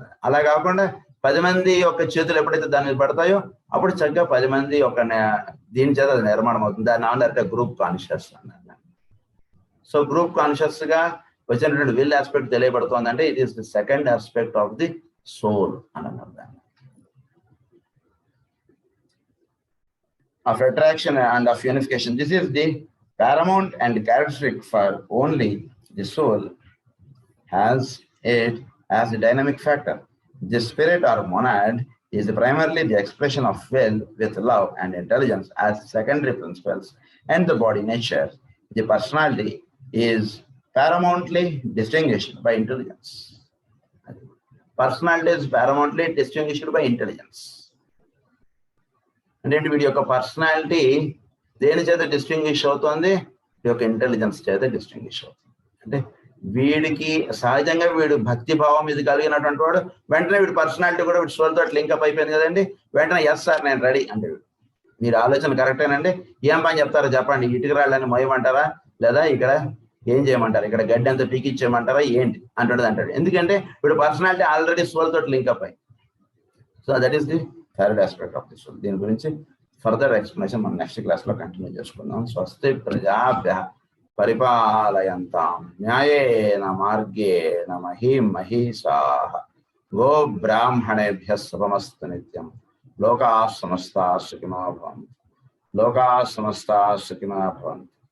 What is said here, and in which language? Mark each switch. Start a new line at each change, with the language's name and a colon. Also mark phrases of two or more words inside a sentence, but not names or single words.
Telugu: అలా కాకుండా 10 మంది యొక్క చేతులు ఎప్పుడైతే దాని మీద పడతాయో అప్పుడు చక్కగా 10 మంది యొక్క దీని చేత అది నిర్మాణం అవుతుంది. దాన్ని అన్నారంటే
English: group conscious
Telugu: అన్నారు. సో
English: group conscious
Telugu: గా వచ్చినటువంటి
English: will aspect
Telugu: తెలియబడుతుంది అంటే
English: it is the second aspect of the soul
Telugu: అని అన్నారు. దాన్ని
English: of attraction and of unification. This is the paramount and characteristic for only the soul has it as a dynamic factor. The spirit or monad is primarily the expression of will with love and intelligence as secondary principles, and the body nature, the personality, is paramountly distinguished by intelligence. Personality is paramountly distinguished by intelligence.
Telugu: అంటే వీడి యొక్క పర్సనాలిటీ దేని చేత డిస్టింగ్విష్ అవుతుంది, వీడి యొక్క ఇంటెలిజెన్స్ చేత డిస్టింగ్విష్ అవుతుంది. అంటే వీడికి సహజంగా వీడు భక్తి భావం ఇది కలిగినటువంటి వాడు, వెంటనే వీడి పర్సనాలిటీ కూడా వీడి సోల్తో లింకప్ అయిపోయింది కదండి, వెంటనే
English: yes sir
Telugu: నేను రెడీ అంటే మీరు ఆలోచన కరెక్టేనండి, ఏం పని చెప్తారో చెప్పండి, ఇటుక రాళ్ళని మొయ్యమంటారా లేదా ఇక్కడ ఏం చేయమంటారు, ఇక్కడ గడ్డి అంతా పీకిచ్చేయమంటారా ఏంటి అంటాడు. ఎందుకంటే ఇప్పుడు
English: personality already soul
Telugu: తోటి
English: link up
Telugu: అయ్యి.
English: so that is the third aspect of the soul.
Telugu: దీని గురించి
English: further explanation
Telugu: మనం
English: next classlo continue
Telugu: చేసుకుందాం.
Sanskrit: स्वस्ति प्रजाभ्य परिपालयन्तां न्यायेन मार्गेण महीं महीशाः गो ब्राह्मणेभ्यः शुभमस्तु नित्यं. लोकाः समस्ताः सुखिनो भवन्तु लोकाः समस्ताः सुखिनो भवन्तु. లోకాః సమస్తాః సుఖినో భవంతు.